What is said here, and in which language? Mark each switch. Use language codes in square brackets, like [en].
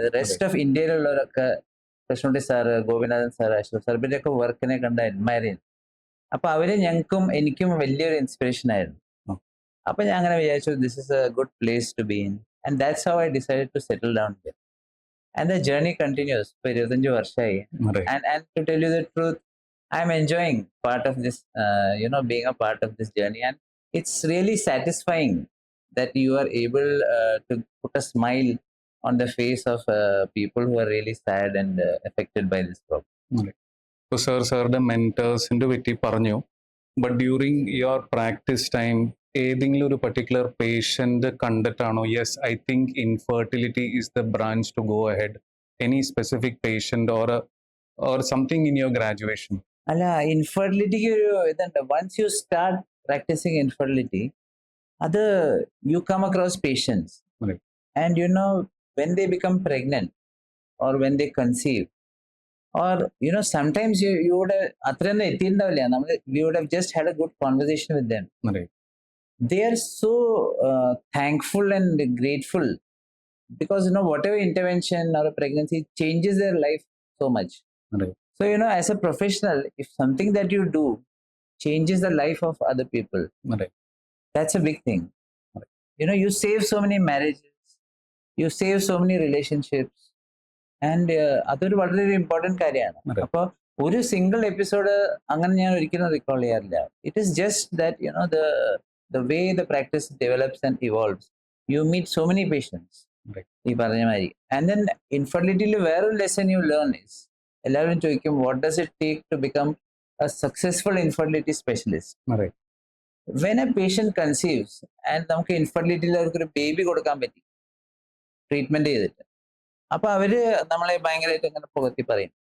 [ml] Rest of ഇന്ത്യയിലുള്ളവരൊക്കെ Krishnakutty sir, Gopinathan sir, Ashraf sir, ഇവരുടെയൊക്കെ വർക്കിനെ കണ്ട് അഡ്മയർ ചെയ്യുന്നു. അപ്പൊ അവര് എനിക്കും വലിയൊരു ഇൻസ്പിറേഷൻ ആയിരുന്നു. അപ്പൊ ഞാൻ അങ്ങനെ വിചാരിച്ചു, [en] This is a good place to be in, and that's how I decided to settle down here. And the journey continues. [ml] ഇപ്പൊ 25 വർഷമായി. [en] And to tell you the truth, I'm enjoying part of this, being a part of this journey, and it's really satisfying that you are able to put a smile on the face of people who are really sad and affected by this problem. So [ml] സാറുടെ മെന്റേഴ്സിന്റെ പറ്റി പറഞ്ഞു. [en] but during your practice time [ml] ഏതെങ്കിലും ഒരു [en] particular patient [ml] കണ്ടിട്ടാണോ [en] Yes I think infertility is the branch to go ahead? Any specific patient or something in your graduation? [ml] അല്ല, ഇൻഫെർട്ടിലിറ്റിക്ക് ഒരു ഇതുണ്ട്. [en] once you start practicing infertility, അത് you come across patients, and when they become pregnant or when they conceive, or sometimes you would have [ml] അത്രയൊന്നും എത്തിയിട്ടുണ്ടാവില്ല. [en] we would have just had a good conversation with them. They are so thankful and grateful because whatever intervention or a pregnancy changes their life so much. So as a professional, if something that you do changes the life of other people, that's a big thing. You save so many marriages, you save so many relationships, and [ml] അതൊരു വളരെ important കാര്യമാണ്. അപ്പോൾ ഒരു single episode അങ്ങനെ ഞാൻ ഒരിക്കലും recall ചെയ്യാറില്ല. [en] it is just that the way the practice develops and evolves, you meet so many patients, [ml] ഈ പറഞ്ഞ മാതിരി. [en] And then infertility വേറൊരു lesson you learn is [ml] എല്ലാവരും ചോദിക്കും [en] What does it take to become a successful infertility specialist. Right. When a patient conceives and [ml] നമുക്ക് ഇൻഫെർട്ടിലിറ്റിയിൽ അവർക്കൊരു baby കൊടുക്കാൻ പറ്റി ട്രീറ്റ്മെന്റ് ചെയ്തിട്ട്, അപ്പൊ അവര് നമ്മളെ ഭയങ്കരമായിട്ട് ഇങ്ങനെ പുകഴ്ത്തി പറയും.